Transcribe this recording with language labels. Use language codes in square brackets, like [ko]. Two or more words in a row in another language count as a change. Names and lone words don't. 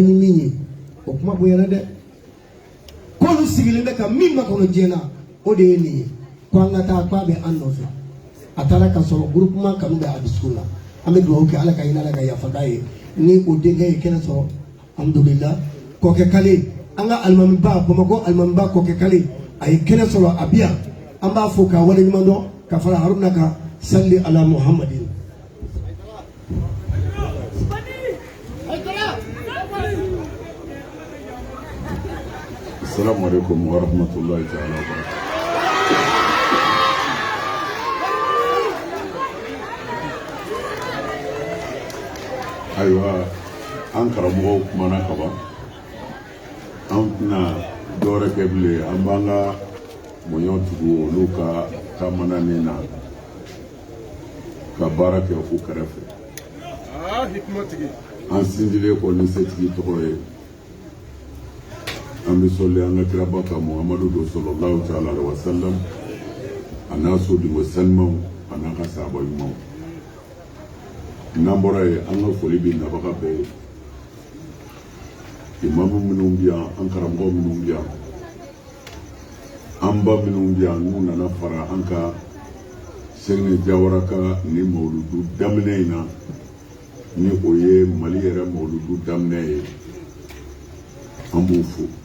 [bm] ni min ye o kuma bonyana dɛ k'olu sigilen bɛ ka min makɔnɔ diɲɛ na o de ye nin ye ko an ka taa k'a bɛ an nɔfɛ a taara ka sɔrɔ groupement kanu bɛ a dusukun na an bɛ dugawu kɛ ala ka hinɛ ala ka yafa k'a ye ni o denkɛ ye kɛnɛ sɔrɔ alhamdulillah kɔkɛ kale an ka alimamiba Bamakɔ alimamiba kɔkɛ kale a ye kɛnɛ sɔrɔ a bi yan an b'a fɔ k'a waleɲuman dɔn ka fara Haruna kan [ar] صل على محمد. السلام عليكم ورحمة الله تعالى وبركاته. [bm] Aywa an karamɔgɔw kumana ka ban an tɛna dɔwɛrɛ kɛ bilen an b'an ka mɔɲɔw tugu olu ka taamananin na ka baara kɛ u kɛrɛfɛ an sindilen kɔ ni setigi tɔgɔ ye an bɛ sɔli an ka kiraba kan Muhamadu do [ar] صلى الله تعالى عليه وسلم [bm] a n'a sodenw sanimaw a n'a ka sahaba ɲumanw n'an bɔra yen an ka foli bɛ nabaga bɛɛ ye imamu minnu bɛ yan an karamɔgɔ minnu bɛ yan an ba minnu bɛ yan n'u nana fara an ka Sɛgini Jawara ka ni mawuludu daminɛ in na ni o ye Mali yɛrɛ mawuludu daminɛ ye an b'u fo